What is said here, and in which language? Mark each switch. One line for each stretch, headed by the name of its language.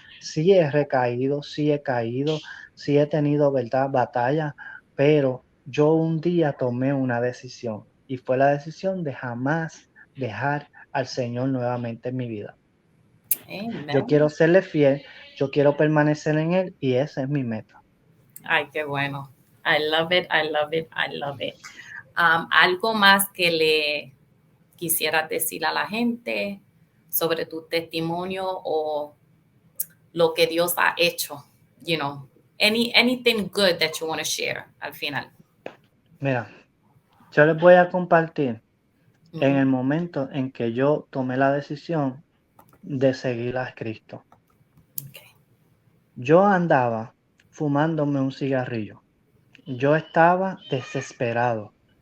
Spanish: Sí he recaído, sí he caído, sí he tenido, ¿verdad?, batalla, pero yo un día tomé una decisión y fue la decisión de jamás dejar al Señor nuevamente en mi vida. Yo quiero amen. serle fiel, yo quiero permanecer en Él y esa es mi meta. Ay, qué bueno.
English: I love it, I love it, I love it.
Spanish: ¿Algo más que le quisieras decir a la gente sobre tu testimonio o lo que Dios ha hecho?
English: You know, anything good that you want to share
Spanish: al final. Mira, yo les voy a compartir en Ujú, el momento en que yo tomé la decisión de seguir a Cristo. okay. Yo andaba fumándome un cigarrillo. Yo estaba desesperado.